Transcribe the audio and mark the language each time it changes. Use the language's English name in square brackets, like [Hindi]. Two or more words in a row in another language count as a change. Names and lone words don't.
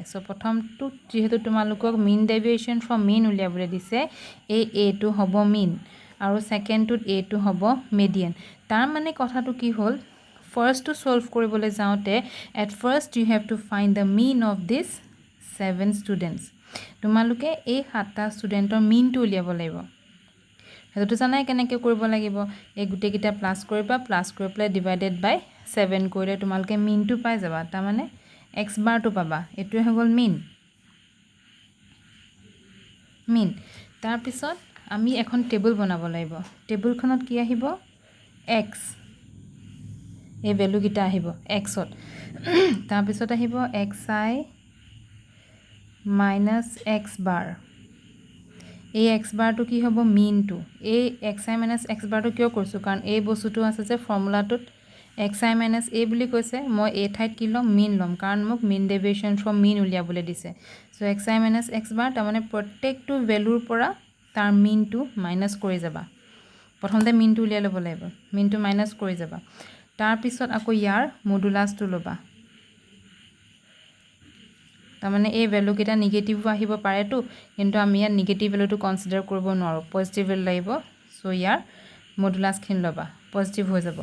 [Assamese] ছ' প্ৰথম টো যিহেতু তোমালোকক [English] mean deviation from mean [Assamese] uliabole dise A to hobo mean aru second to A to hobo median. তাৰ মানে কথা টো কি হ'ল first টো solve কৰিবলৈ যাওঁতে [English] at first you have to find the mean of this 7 students. [Assamese] তোমালোকে এই 7টা ষ্টুডেণ্টৰ mean টো উলিয়াব লাগিব. হেতুটো জানাই কেনেকৈ কৰিব লাগিব। এই গুটেকিটা প্লাস কৰিবা, প্লাস কৰি প্লাই [English] divided by [Assamese] 7 কৰিলে তোমালকে মিন টু পাই যাবা। তাৰ মানে [English] x bar [Assamese] টু পাবা। এটোৱে হৈ গ'ল মিন। তাৰ পিছত আমি এখন টেবুল বনাব লাগিব। টেবুলখনত কি আহিব x, এই ভ্যালু কিটা আহিব x ত। তাৰ পিছত আহিব [English] xi minus x bar। [Assamese] এই [English] x bar [Assamese] to কি হ'ব mean to। এই [English] xi minus x bar [Assamese] to কিয় কৰিছো কাৰণ এই বস্তুটো আছে যে ফৰ্মুলাটোত [English] xi minus a [Assamese] বুলি কৈছে। মই a ঠাইত কি লম mean লম কাৰণ মোক [English] mean deviation from mean [Assamese] উলিয়াবলৈ দিছে। সো [English] xi minus x bar [Assamese] তাৰ মানে প্ৰত্যেকটো ভ্যালুৰ পৰা তাৰ mean to মাইনাস কৰি যাবা। প্ৰথমতে mean to উলিয়াই ল'ব লাগিব, mean to মাইনাস কৰি যাবা। তাৰ পিছত আকৌ ইয়াৰ মডুলাসটো ল'বা। তাৰ মানে এই ভ্যালু কিটা নেগেটিভ আহিব পাৰে তো, কিন্তু আমি ইয়াৰ নেগেটিভ ভ্যালুটো কনসিডাৰ কৰিব নোৱাৰো, পজিটিভ ভ্যালু লাগিব। সো ইয়াৰ মডুলাস খিন ল'বা, পজিটিভ হৈ যাব।